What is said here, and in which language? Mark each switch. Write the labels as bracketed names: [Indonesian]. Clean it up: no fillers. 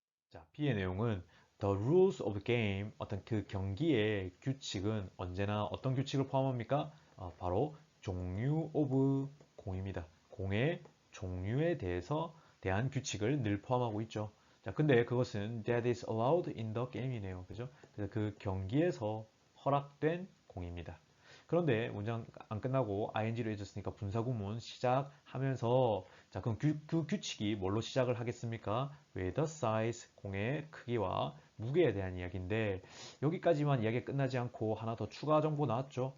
[Korean] 자, B의 내용은 [English] The rules of the game, [Korean] 어떤 그 경기의 규칙은 언제나 어떤 규칙을 포함합니까? 바로 종류 오브 공입니다. 공의 종류에 대한 규칙을 늘 포함하고 있죠. 자, 근데 그것은 [English] that is allowed in the game [Korean] 이네요. 그죠? 그래서 그 경기에서 허락된 공입니다. 그런데 문장 안 끝나고 ing로 해줬으니까 분사구문 시작하면서 자, 그럼 그 규칙이 뭘로 시작을 하겠습니까? [English] with the size, [Korean] 공의 크기와 무게에 대한 이야기인데 여기까지만 이야기가 끝나지 않고 하나 더 추가 정보 나왔죠.